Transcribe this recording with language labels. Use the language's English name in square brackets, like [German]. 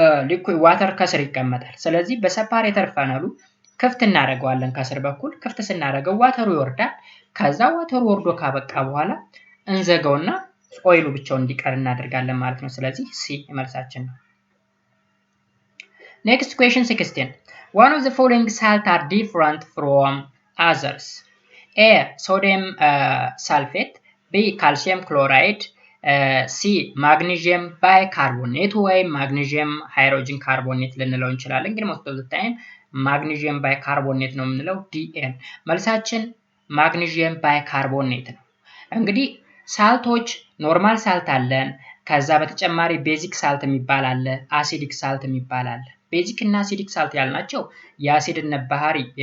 [Amharic] ሊኩዊድ ዋተር ከስር ይቀመጣል ስለዚህ በሴፓሬተር ፋነሉ ክፍት እናደርገዋለን ከስር በኩል ክፍት ስናደርገው ዋተሩ ይወርዳል ከዛ ዋተሩ ወርዶ ካበቃ በኋላ እንዘጋውና ኦይሉ ብቻውን እንዲቀር እናደርጋለን ማለት ነው ስለዚህ ሲ መልሳችን ነው [English] Next question 16 One of the following salts are different from others A. Sodium sulfate B. Calcium chloride C. Magnesium bicarbonate ወይም magnesium hydrogen carbonate [Amharic] ልንለው እንችላለን ግን [English] most of the time magnesium bicarbonate [Amharic] ነው የምንለው DN መልሳችን [English] magnesium bicarbonate ነው [Amharic] እንግዲህ ሳልቶች ኖርማል ሳልት አለን ከዛ በተጨማሪ ቤዚክ ሳልት የሚባል አለ አሲዲክ ሳልት የሚባል አለ ቤዚክ እና አሲዲክ ሳልት ያልናቸው የአሲድነት ባህሪ